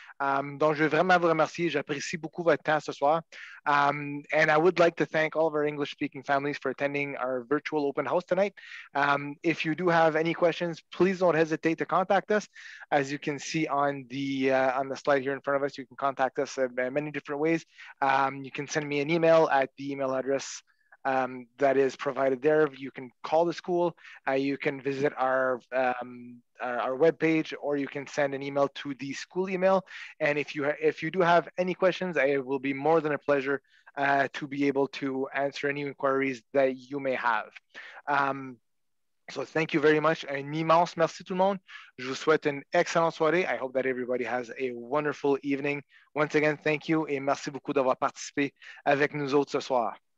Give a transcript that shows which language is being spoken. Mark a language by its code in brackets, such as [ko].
[fr] Donc, je veux vraiment vous remercier. J'apprécie beaucoup votre temps ce soir. [en] And I would like to thank all of our English-speaking families for attending our virtual open house tonight. If you do have any questions, please don't hesitate to contact us. As you can see on the slide here in front of us, you can contact us in many different ways. You can send me an email at the email address that is provided there. You can call the school, you can visit our webpage, or you can send an email to the school email. And if you do have any questions, it will be more than a pleasure to be able to answer any inquiries that you may have. So thank you very much. [fr] Un immense merci tout le monde. Je vous souhaite une excellente soirée. [en] I hope that everybody has a wonderful evening. Once again, thank you [fr] et merci beaucoup d'avoir participé avec nous autres ce soir.